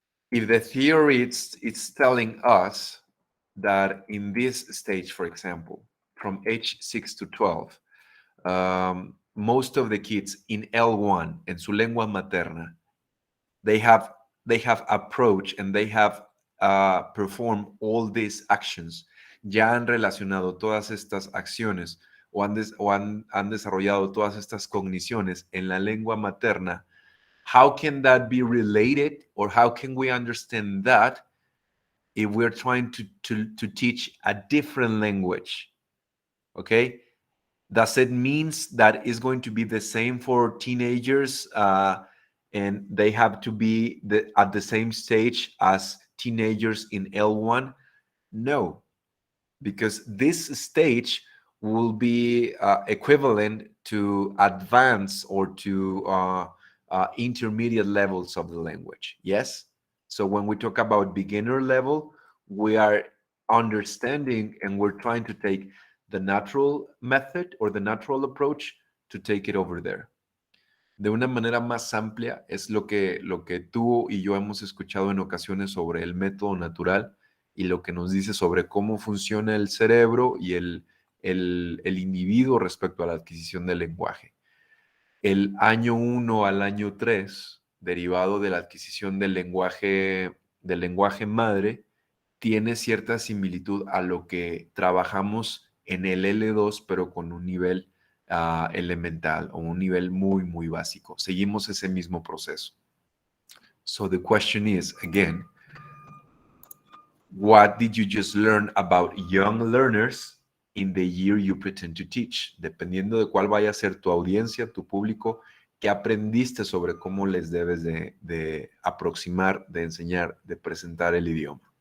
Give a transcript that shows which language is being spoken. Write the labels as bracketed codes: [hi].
[en] If the theory it's telling us that in this stage, for example, from age 6 to 12, most of the kids in L1 [es] en su lengua materna, [en] they have approached and they have performed all these actions. [es] Ya han relacionado todas estas acciones o han desarrollado todas estas cogniciones en la lengua materna. [en] How can that be related, or how can we understand that if we're trying to teach a different language? Okay, does it means that it's going to be the same for teenagers and they have to be at the same stage as teenagers in L1? No, because this stage will be equivalent to advanced or to intermediate levels of the language. Yes? So when we talk about beginner level, we are understanding and we're trying to take the natural method or the natural approach to take it over there. [es] De una manera más amplia es lo que tú y yo hemos escuchado en ocasiones sobre el método natural y lo que nos dice sobre cómo funciona el cerebro y el individuo respecto a la adquisición del lenguaje. El año 1 al año 3, derivado de la adquisición del lenguaje madre, tiene cierta similitud a lo que trabajamos en el L2, pero con un nivel elemental o un nivel muy, muy básico. Seguimos ese mismo proceso. [en] So the question is, again, what did you just learn about young learners in the year you pretend to teach? [es] Dependiendo de cuál vaya a ser tu audiencia, tu público, ¿qué aprendiste sobre cómo les debes de aproximar, de enseñar, de presentar el idioma?